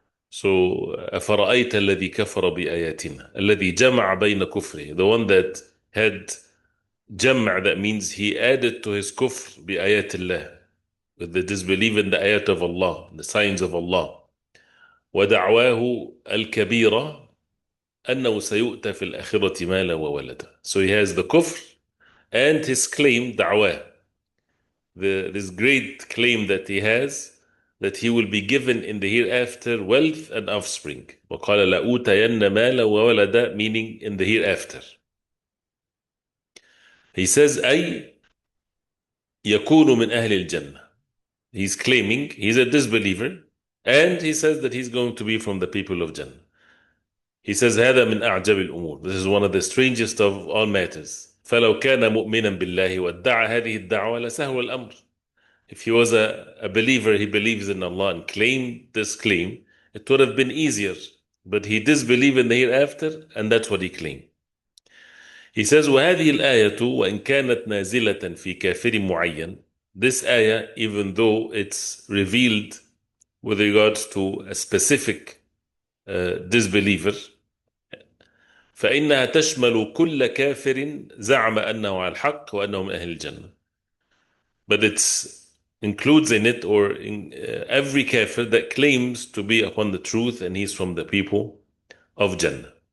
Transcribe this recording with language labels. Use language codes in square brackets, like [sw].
[en] So, أفرأيت الذي كفر بآياتنا الذي جمع بين كفره, the one that had جمع, that means he added to his kufr بآيات الله, with the disbelief in the ayat of Allah, the signs of Allah. [ar] ودعواه الكبيرة أنه سيؤتى في الآخرة مالا وولدا. [en] So he has the kufr and his claim, دعواه, this great claim that he has, that he will be given in the hereafter wealth and offspring. [ar] وقال لأوتين مالا وولدا, meaning in the hereafter. He says أي يكون من أهل الجنة. [en] He's claiming he's a disbeliever, and he says that he's going to be from the people of Jannah. [ar] He says هذا من أعجب الأمور. [en] This is one of the strangest of all matters. [ar] فلو كان مؤمنا بالله وادعى هذه الدعوة لسهل الأمر. [en] If he was a believer, he believes in Allah and claimed this claim, it would have been easier. But he disbelieved in the hereafter, and that's what he claimed. [ar] He says, وهذه الآية وإن كانت نازلة في كافر معين. [en] This ayah, even though it's revealed with regards to a specific disbeliever, فإنها تشمل كل كافر زعم أنه على الحق وأنه من أهل الجنة. But it's includes in it, or in every kafir that claims to be upon the truth and he's from the people of Jannah.